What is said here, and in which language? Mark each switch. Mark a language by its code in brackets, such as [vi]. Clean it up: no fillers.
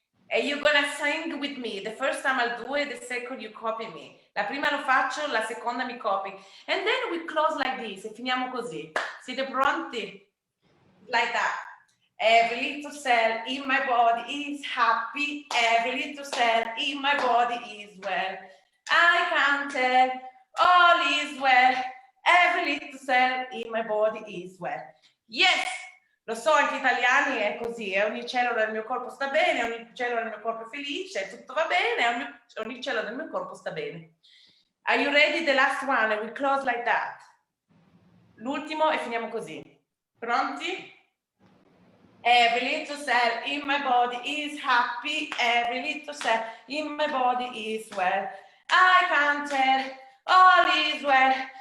[en] And you're gonna sing with me. The first time I'll do it, the second you copy me. [it] La prima lo faccio, la seconda mi copy. And then we close like this, e finiamo così. Siete pronti? Like that. [en] Every little cell in my body is happy. Every little cell in my body is well. I can tell all is well. Every little cell in my body is well. Yes! [it] Lo so, anche gli italiani è così, ogni cellula del mio corpo sta bene, ogni cellula del mio corpo è felice, tutto va bene, ogni cellula del mio corpo sta bene. [en] Are you ready? The last one, and we close like that. L'ultimo e finiamo così. Pronti? Every little cell in my body is happy. Every little cell in my body is well. I can tell all is well.